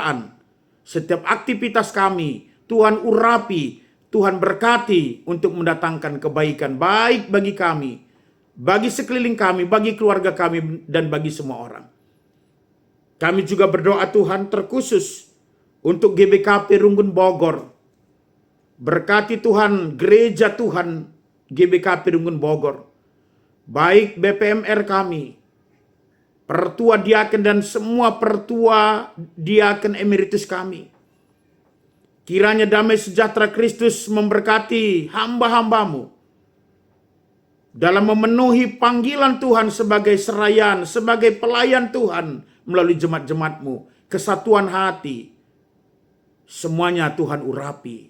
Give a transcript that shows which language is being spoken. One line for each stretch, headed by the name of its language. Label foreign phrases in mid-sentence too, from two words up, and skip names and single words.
Indonesian: Setiap aktivitas kami, Tuhan urapi, Tuhan berkati untuk mendatangkan kebaikan baik bagi kami, bagi sekeliling kami, bagi keluarga kami, dan bagi semua orang. Kami juga berdoa Tuhan terkhusus untuk GBKP Runggun Bogor. Berkati Tuhan gereja Tuhan GBKP Runggun Bogor. Baik BPMR kami, pertua diaken dan semua pertua diaken emeritus kami. Kiranya damai sejahtera Kristus memberkati hamba-hambamu dalam memenuhi panggilan Tuhan sebagai serayan, sebagai pelayan Tuhan melalui jemaat-jemaatmu. Kesatuan hati, semuanya Tuhan urapi.